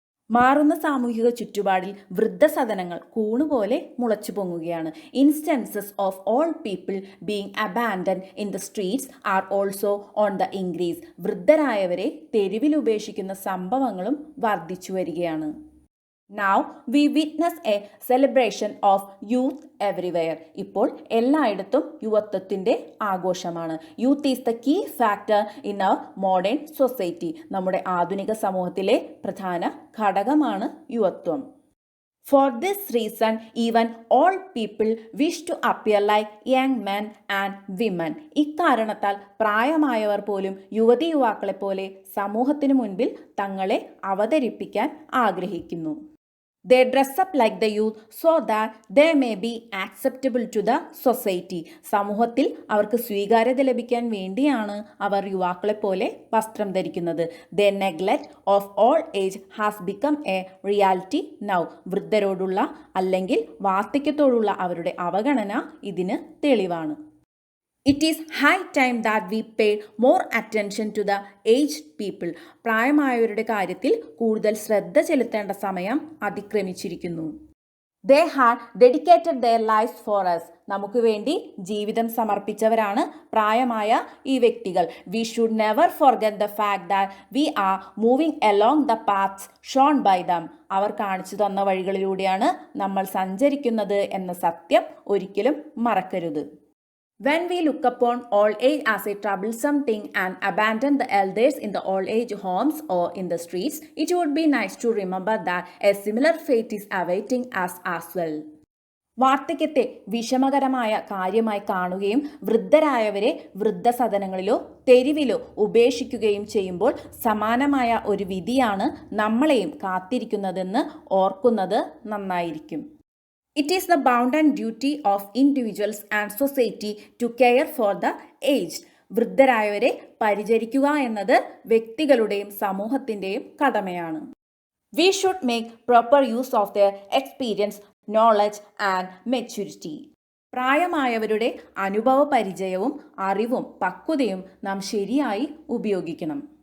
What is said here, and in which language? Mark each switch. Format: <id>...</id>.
<ml>മാറുന്ന സാമൂഹിക ചുറ്റുപാടിൽ വൃദ്ധസദനങ്ങൾ കൂണുപോലെ മുളച്ചു പൊങ്ങുകയാണ്.</ml> <en>Instances of old people being abandoned in the streets are also on the increase.</en> <ml>വൃദ്ധരായവരെ തെരുവിൽ ഉപേക്ഷിക്കുന്ന സംഭവങ്ങളും വർദ്ധിച്ചു വരികയാണ്.</ml> <en>Now we witness a celebration of youth everywhere.</en> <ml>ഇപ്പോൾ എല്ലായിടത്തും യുവത്വത്തിൻ്റെ ആഘോഷമാണ്.</ml> <en>Youth is the key factor in our modern society.</en> <ml>നമ്മുടെ ആധുനിക സമൂഹത്തിലെ പ്രധാന ഘടകമാണ് യുവത്വം.</ml> <en>For this reason, even old people wish to appear like young men and women.</en> <ml>ഇക്കാരണത്താൽ പ്രായമായവർ പോലും യുവതി യുവാക്കളെ പോലെ സമൂഹത്തിനു മുൻപിൽ തങ്ങളെ അവതരിപ്പിക്കാൻ ആഗ്രഹിക്കുന്നു.</ml> <en>They dress up like the youth so that they may be acceptable to the society.</en> <ml>സമൂഹത്തിൽ അവർക്ക് സ്വീകാര്യത ലഭിക്കാൻ വേണ്ടിയാണ് അവർ യുവാക്കളെ പോലെ വസ്ത്രം ധരിക്കുന്നത്.</ml> <en>Their neglect of old age has become a reality now.</en> <ml>വൃദ്ധരോടുള്ള അല്ലെങ്കിൽ വാർദ്ധക്യത്തോടുള്ള അവരുടെ അവഗണന ഇതിന് തെളിവാണ്.</ml> <en>It is high time that we paid more attention to the aged people.</en> <ml>പ്രായമായവരുടെ കാര്യത്തിൽ കൂടുതൽ ശ്രദ്ധ ചെലുത്തേണ്ട സമയം അതിക്രമിച്ചിരിക്കുന്നു.</ml> <en>They had dedicated their lives for us.</en> <ml>നമുക്ക് വേണ്ടി ജീവിതം സമർപ്പിച്ചവരാണ് പ്രായമായ ഈ വ്യക്തികൾ.</ml> <en>We should never forget the fact that we are moving along the paths shown by them.</en> <ml>അവർ കാണിച്ചു തന്ന വഴികളിലൂടെയാണ് നമ്മൾ സഞ്ചരിക്കുന്നത് എന്ന സത്യം ഒരിക്കലും മറക്കരുത്.</ml> <en>When we look upon old age as a troublesome thing and abandon the elders in the old age homes or in the streets, it would be nice to remember that a similar fate is awaiting us as well.</en> <ml>വാർദ്ധക്യത്തെ വിഷമകരമായ കാര്യമായി കാണുകയും വൃദ്ധരായവരെ വൃദ്ധസദനങ്ങളിലോ തെരുവിലോ ഉപേക്ഷിക്കുകയും ചെയ്യുമ്പോൾ സമാനമായ ഒരു വിധിയാണ് നമ്മളെയും കാത്തിരിക്കുന്നതെന്ന് ഓർക്കുന്നത് നന്നായിരിക്കും.</ml> <en>It is the bounden duty of individuals and society to care for the aged.</en> <ml>വൃദ്ധരായവരെ പരിചരിക്കുക എന്നത് വ്യക്തികളുടെയും സമൂഹത്തിൻ്റെയും കടമയാണ്.</ml> <en>We should make proper use of their experience, knowledge and maturity.</en> <ml>പ്രായമായവരുടെ അനുഭവ പരിചയവും അറിവും പക്വതയും നാം ശരിയായി ഉപയോഗിക്കണം.</ml>